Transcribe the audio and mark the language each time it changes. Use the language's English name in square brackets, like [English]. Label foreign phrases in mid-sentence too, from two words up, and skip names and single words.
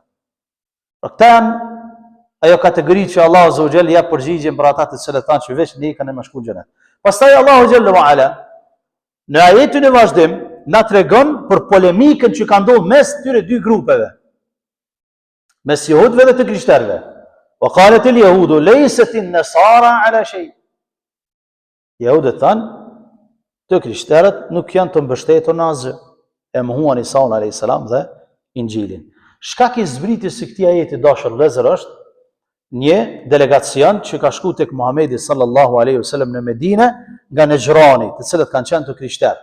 [Albanian] Pra këta janë ajo kategori që Allahu [Arabic] عز وجل [Albanian] jep përgjigjen për ata të cilët thanë që veç ne kanë më shku në xhenet. Pastaj Allahu [Arabic] جل وعلا [Albanian] në ajetin e vazhdim na tregon për polemikën që ka ndodhur mes këtyre dy grupeve, mes jehudëve dhe të krishterëve. [Arabic] وقالت اليهود ليست النصارى على شيء. [Albanian] Jehudët thanë, të krishterët nuk janë të mbështetur në asgjë. E mohuan Isaun [Arabic] عليه السلام [Albanian] dhe Injilin. Shkak i zbritjes së këtij ajeti dashur vëllezër është një delegacion që ka shku tek Muhamedi [Arabic] صلى الله عليه وسلم [Albanian] në Medinë nga Nejrani, të cilët kanë qenë të krishterë.